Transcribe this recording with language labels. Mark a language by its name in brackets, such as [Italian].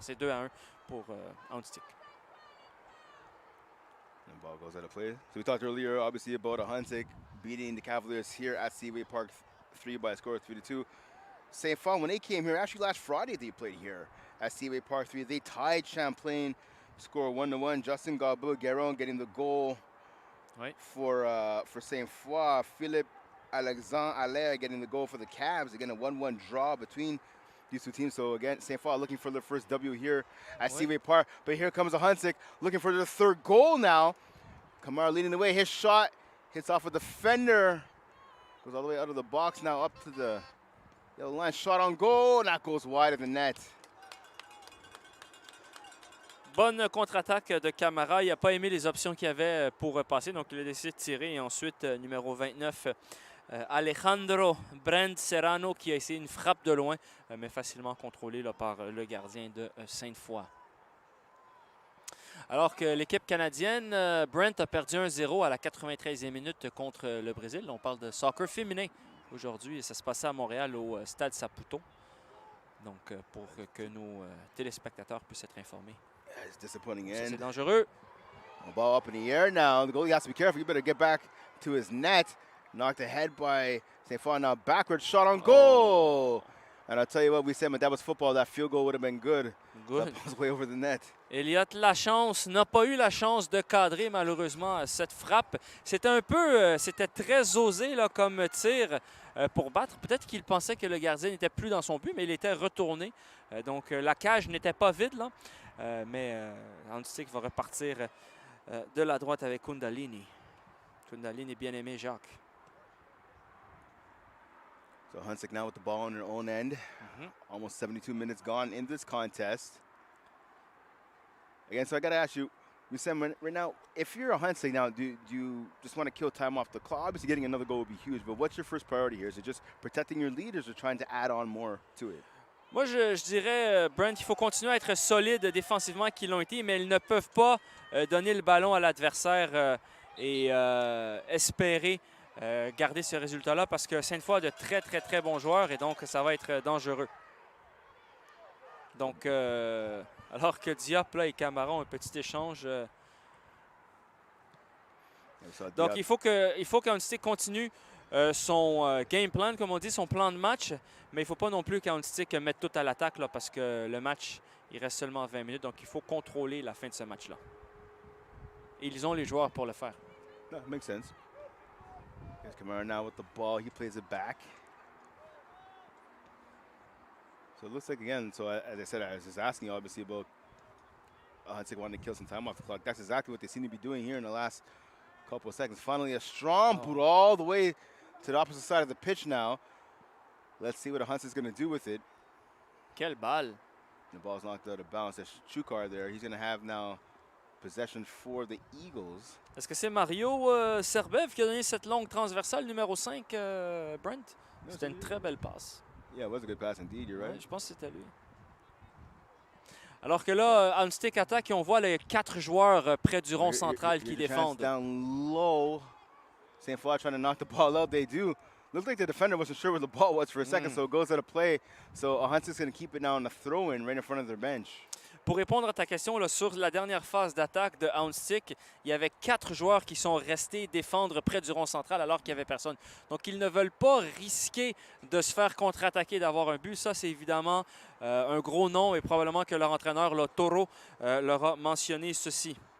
[French] C'est 2-1 pour Ahuntsic. [English] And ball goes out of play. So we talked earlier, obviously, about Ahuntsic beating the Cavaliers here at Seaway Park 3 by a score of 3-2. Saint Fun, when they came here, actually last Friday they played here at Seaway Park 3. They tied Champlain, score 1-1. Justin Gabou-Guéron getting the goal for Saint Foy. Philippe Alexandre Allaire getting the goal for the Cavs. Again, a 1-1 draw between these two teams. So again, Saint Foy looking for their first W here at Seaway Park. But here comes Ahuntsic looking for their third goal now. Kamara leading the way. His shot hits off a defender. Goes all the way out of the box now up to the yellow line. Shot on goal. And that goes wide of the net. [French] Bonne contre-attaque de Camara. Il n'a pas aimé les options qu'il y avait pour passer. Donc, il a décidé de tirer. Et ensuite, numéro 29, Alejandro Brand Serrano qui a essayé une frappe de loin, mais facilement contrôlée là, par le gardien de Sainte-Foy. Alors que l'équipe canadienne, Brent a perdu 1-0 à la 93e minute contre le Brésil. On parle de soccer féminin aujourd'hui et ça se passait à Montréal au Stade Saputo. Donc, pour que nos téléspectateurs puissent être informés. [English] It's disappointing [French] C'est [English] end. [French] dangereux. [English] Ball up in the air now. The goalie has to be careful. You better get back to his net. Knocked ahead by Saint Foy. Now backward shot on goal. And I'll tell you what, we said, but that was football. That field goal would have been good. Good. That was way over the net. [French] Elliott Lachance n'a pas eu la chance de cadrer malheureusement cette frappe. C'était un peu, c'était très osé là, comme tir pour battre. Peut-être qu'il pensait que le gardien n'était plus dans son but, mais il était retourné. Donc la cage n'était pas vide là. Mais Ahuntsic va repartir de la droite avec Kundalini. Kundalini, bien aimé Jacques. [English] So Ahuntsic now with the ball on their own end. Almost 72 minutes gone in this contest. Again, so I got to ask you, Sam, right now, if you're Ahuntsic now, do you just want to kill time off the clock? Obviously, getting another goal would be huge, but what's your first priority here? Is it just protecting your leaders or trying to add on more to it? [French] Moi, je dirais, Brent, il faut continuer à être solide défensivement qu'ils l'ont été, mais ils ne peuvent pas donner le ballon à l'adversaire et espérer garder ce résultat-là parce que Sainte-Foy a de très, très, très bons joueurs et donc ça va être dangereux. Donc, alors que Diop là, et Camara ont un petit échange. Donc, il faut qu'Ahuntsic continue son game plan, comme on dit, son plan de match. Mais il ne faut pas non plus qu'Ahuntsic mette tout à l'attaque là, parce que le match, il reste seulement 20 minutes. Donc, il faut contrôler la fin de ce match-là. Et ils ont les joueurs pour le faire. [English] No, makes sense. Here's Kamara now with the ball. He plays it back. So it looks like, again, so as I said, I was just asking you obviously about Ahuntsic wanting to kill some time off the clock. That's exactly what they seem to be doing here in the last couple of seconds. Finally, a strong boot all the way to the opposite side of the pitch now. Let's see what Ahuntsic's going to do with it. [French] Quelle balle! [English] The ball's knocked out of bounds. There's Chukar there. He's going to have now possession for the Eagles. [French] Est-ce que c'est Mario Serbev qui a donné cette longue transversale numéro 5, Brent? C'était une très belle passe. [English] Yeah, it was a good pass indeed, you're right. [French] Ouais, je pense que c'était lui. Alors que là, Ahuntsic attaque et on voit les 4 joueurs près du rond central qui défendent. [English] Down low. Saint Foy trying to knock the ball out. They do. Looked like the defender wasn't sure where the ball was for a second, so it goes out of play. So Ahuntsic's going to keep it now on the throw-in right in front of their bench. [French] Pour répondre à ta question, là, sur la dernière phase d'attaque de Ahuntsic, il y avait 4 joueurs qui sont restés défendre près du rond central alors qu'il n'y avait personne. Donc, ils ne veulent pas risquer de se faire contre-attaquer, d'avoir un but. Ça, c'est évidemment un gros nom et probablement que leur entraîneur, là, Toro, leur a mentionné ceci.